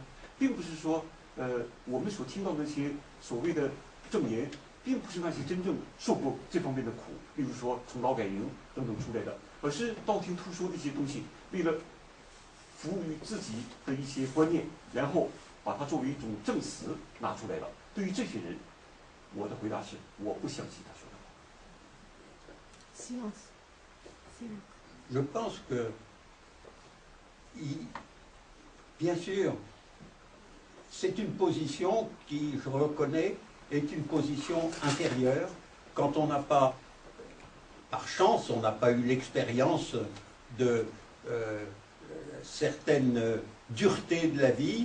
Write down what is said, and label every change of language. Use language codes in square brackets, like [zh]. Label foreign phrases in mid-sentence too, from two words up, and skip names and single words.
[zh] 并不是说我们所听到的那些所谓的证言，并不是那些真正受过这方面的苦，比如说从劳改营等等出来的，而是道听途说的一些东西，为了服务于自己的一些观念，然后把它作为一种证词拿出来了。对于这些人，我的回答是我不相信他说的话。 [fr] Silence. Silence. Je pense que, bien sûr, c'est une position qui, je reconnais, est une position inférieure quand on n'a pas, par chance, on n'a pas eu l'expérience de certaines duretés de la vie.